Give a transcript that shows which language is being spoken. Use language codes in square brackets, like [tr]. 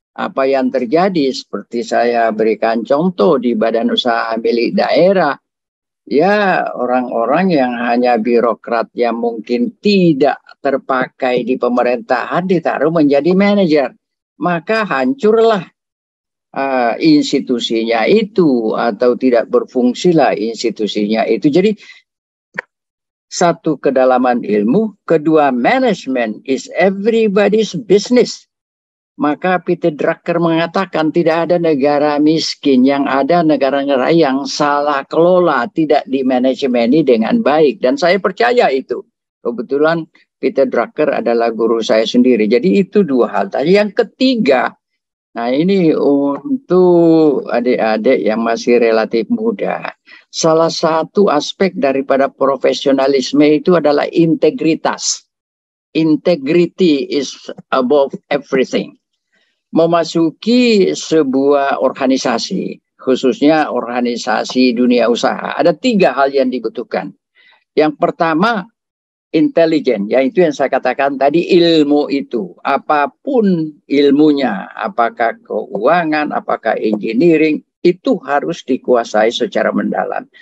[id] Apa yang terjadi seperti saya berikan contoh di badan usaha milik daerah, ya orang-orang yang hanya birokrat yang mungkin tidak terpakai di pemerintahan ditaruh menjadi manajer, maka hancurlah institusinya itu, atau tidak berfungsilah institusinya itu. Jadi satu, kedalaman ilmu. [en] Kedua, management is everybody's business. [id] Maka Peter Drucker mengatakan tidak ada negara miskin, yang ada negara-negara yang salah kelola, tidak dimanajemeni dengan baik. Dan saya percaya itu. Kebetulan Peter Drucker adalah guru saya sendiri. Jadi itu dua hal tadi. Yang ketiga, nah ini untuk adik-adik yang masih relatif muda. Salah satu aspek daripada profesionalisme itu adalah integritas. [en] Integrity is above everything. [id] Memasuki sebuah organisasi, khususnya organisasi dunia usaha, ada 3 hal yang dibutuhkan. Yang pertama, intelijen, yaitu yang saya katakan tadi, ilmu itu. Apapun ilmunya, apakah keuangan, apakah engineering, itu harus dikuasai secara mendalam.